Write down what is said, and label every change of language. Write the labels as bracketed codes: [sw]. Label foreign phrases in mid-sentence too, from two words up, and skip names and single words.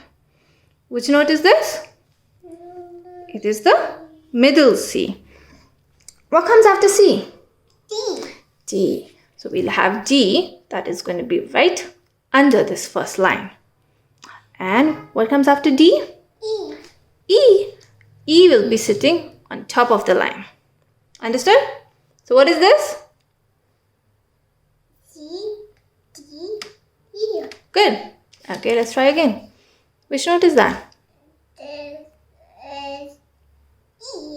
[en] Which note is this? It is the middle C. What comes after C? D. D. So we'll have D, that is going to be right under this first line. And what comes after D? E. E. E will be sitting on top of the line. Understood? So what is this? C, D, E. Good. Okay, let's try again. Which note is that? S, E.